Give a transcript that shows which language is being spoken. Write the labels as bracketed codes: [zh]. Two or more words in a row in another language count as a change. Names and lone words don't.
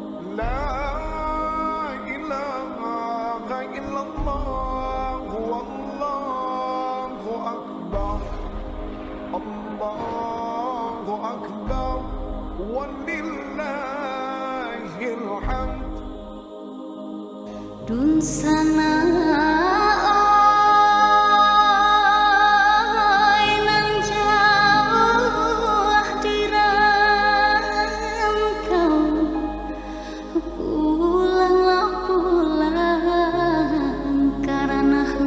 [ar] لا إله إلا الله والله أكبر الله أكبر ولله الحمد [min] Dun sana oi nan jauh di rantau, pulanglah pulang karena